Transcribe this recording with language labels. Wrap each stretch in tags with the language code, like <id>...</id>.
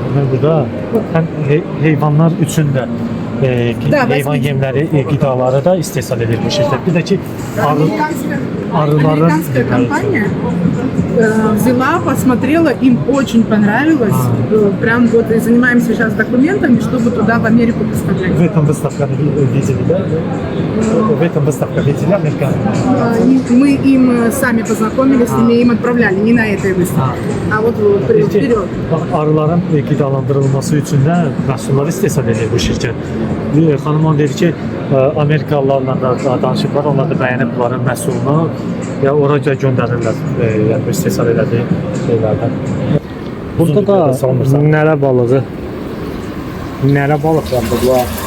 <az>Burada həm heyvanlar üçün də heyvan yemləri, qidaları da istehsal edir bu şirkət. Bir də ki, arıların...</az> <ru>Американская компания взяла, посмотрела, им очень понравилось. Прям вот и занимаемся сейчас документами, чтобы туда в Америку поставлять. В этом выставка видели, да? В этом выставка видели американцы? Мы им сами познакомились, с ними им отправляли, не на этой выставке, а вот вперед.</ru> <az>Arıların qidalandırılması üçün də məhsullar istehsal edir bu şirkət. Xanım onu dedi ki, Amerikalılarla da danışıblar, onlar da bəyənib bunların məhsulunu ya oraya göndərirlər, yəni istehsal elədiyi şeylərdən. Burada da nərə balığı. Nərə balıqlardır bu.</az>